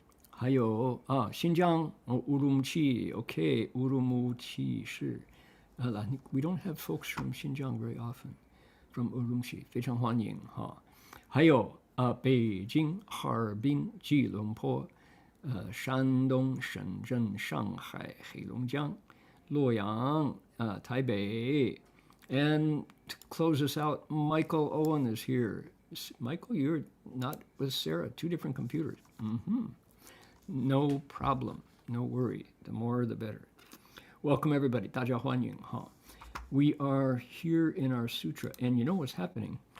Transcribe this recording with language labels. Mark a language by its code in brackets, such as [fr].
[zh] 还有新疆乌鲁木齐 ， [en] OK, [zh] 乌鲁木齐市。 [en] We don't have folks from 新疆 very often. [zh] From 乌鲁木齐，非常欢迎哈。还有北京、哈尔滨、吉隆坡，山东、深圳、上海、黑龙江、洛阳，台北。 [en] And to close us out, Michael Owen is here. Michael, you're not with Sarah, 2 different computers. No problem, no worry. The more, the better. Welcome, everybody. [zh] 大家欢迎哈。 [en] We are here in our sutra, and you know what's happening?